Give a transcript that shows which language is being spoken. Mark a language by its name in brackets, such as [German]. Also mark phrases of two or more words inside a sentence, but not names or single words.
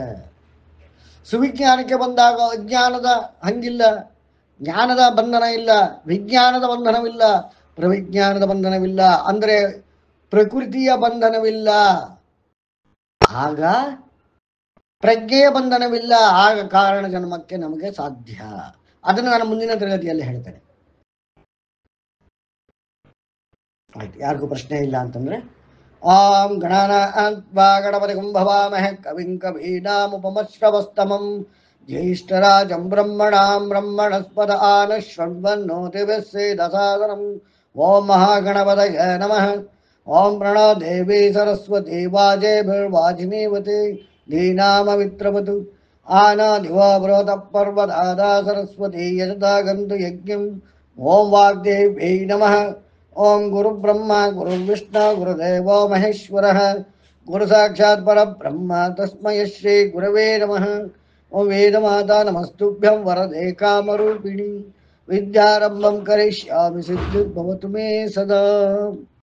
[Kannada] ಸುವಿಜ್ಞಾನಕ್ಕೆ ಬಂದಾಗ ಅಜ್ಞಾನದ ಹಂಗಿಲ್ಲ, ಜ್ಞಾನದ ಬಂಧನ ಇಲ್ಲ, ವಿಜ್ಞಾನದ ಬಂಧನವಿಲ್ಲ, ಪ್ರವಿಜ್ಞಾನದ ಬಂಧನವಿಲ್ಲ, ಅಂದರೆ ಪ್ರಕೃತಿಯ ಬಂಧನವಿಲ್ಲ, ಆಗ ಪ್ರಜ್ಞೆಯ ಬಂಧನವಿಲ್ಲ, ಆಗ ಕಾರಣ ಜನ್ಮಕ್ಕೆ ನಮಗೆ ಸಾಧ್ಯ. ಅದನ್ನು ನಾನು ಮುಂದಿನ ತರಗತಿಯಲ್ಲಿ ಹೇಳ್ತೇನೆ. ಆಯ್ತು, ಯಾರಿಗೂ ಪ್ರಶ್ನೆ ಇಲ್ಲ ಅಂತಂದ್ರೆ [Sanskrit] ಓಂ ಗಣಾನಾತ್ವಾ ಗಣಪತಿಂ ಭವಾಮಹೇ ಕವಿಂ ಕವೀನಾಮುಪಮಶ್ರವಸ್ತಮಂ ಜ್ಯೇಷ್ಠರಾಜಂ ಬ್ರಹ್ಮಣಾಂ ಬ್ರಹ್ಮಣಸ್ಪದ ಆನಶ್ವನ್ವನ್ನೋತಿಭಿಸ್ಸೇದಸಾದನಂ. ಓಂ ಮಹಾಗಣಪತಯೇ ನಮಃ. ಓಂ ಪ್ರಣೋ ದೇವಿ ಸರಸ್ವತಿ ವಾಜೇಭಿರ್ವಾಜಿನೀವತಿ ಧೀನಾಮವಿತ್ರವತು ಆನಾದಿವ ಬೃಹತ ಪರ್ವದಾದಾ ಸರಸ್ವತಿ ಯಜತಾ ಗಂತು ಯಜ್ಞಂ. ಓಂ ವಾಗ್ದೇವ್ಯೈ ನಮಃ. ಓಂ ಗುರು ಬ್ರಹ್ಮ ಗುರು ವಿಷ್ಣು ಗುರುದೇವೋ ಮಹೇಶ್ವರ ಗುರು ಸಾಕ್ಷಾತ್ ಪರಬ್ರಹ್ಮ ತಸ್ಮೈ ಶ್ರೀ ಗುರವೇ ನಮಃ. ಓಂ ವೇದಮಾತಾ ನಮಸ್ತುಭ್ಯಂ ವರದೆ ಕಾಮರೂಪಿಣಿ ವಿದ್ಯಾರಂಭಂ ಕರಿಷ್ಯಾಮಿ ಸಿದ್ಧಿರ್ಭವತು ಮೇ ಸದಾ.